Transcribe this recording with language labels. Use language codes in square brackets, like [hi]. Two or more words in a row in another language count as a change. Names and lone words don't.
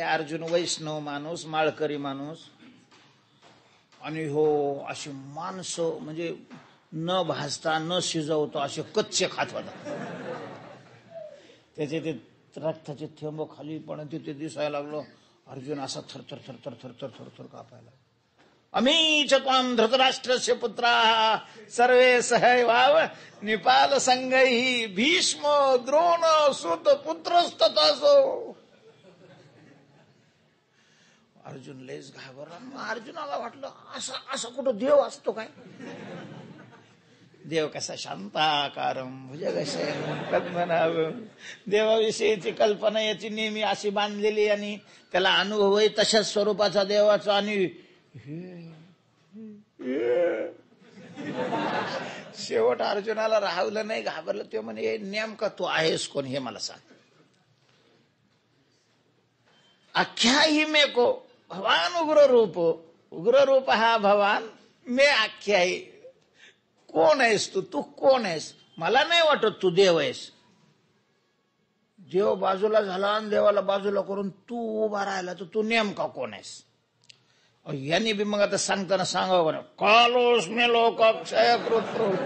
[mr] अर्जुन वैष्णव माणूस, माळकरी माणूस, आणि हो अशी माणसं म्हणजे न भाजता न शिजवता असे कच्चे खात होता. त्याचे ते रक्ताचे थेंब खाली पण तिथे दिसायला लागलो. अर्जुन असा थरथर थरथर थरथर थरथर कापायला. [sa] आम्ही त्वाम धृतराष्ट्रस्य पुत्रा सर्वे सहैवाव निपाल संगही भीष्म द्रोण सुत पुत्रस्ततासो. [mr] अर्जुन लयच घाबरला. अर्जुनाला वाटलं असं कुठं देव असतो काय? देव कसा [sa] शांताकारम भुजगशयनं पद्मनाभं. [mr] देवाविषयीची कल्पना याची नेहमी अशी बांधलेली आणि त्याला अनुभव आहे तशाच स्वरूपाचा देवाचा. आणि शेवट अर्जुनाला राहवलं नाही, घाबरलं. ते म्हणे, नेमका तू आहेस कोण हे मला सांग. [sa] आख्या ही मेको भवान उग्र रूप, उग्र रूप हा भवान मे आख्याही. [mr] कोण आहेस तू? तू कोण आहेस? मला नाही वाटत तू देव आहेस. देव बाजूला झाला आणि देवाला बाजूला करून तू उभा राहिला, तर तू नेमका कोण आहेस? यांनी बी मग आता सांगताना सांगावं बरं, [sa] कालोस्मे लोकाक्षय कृत.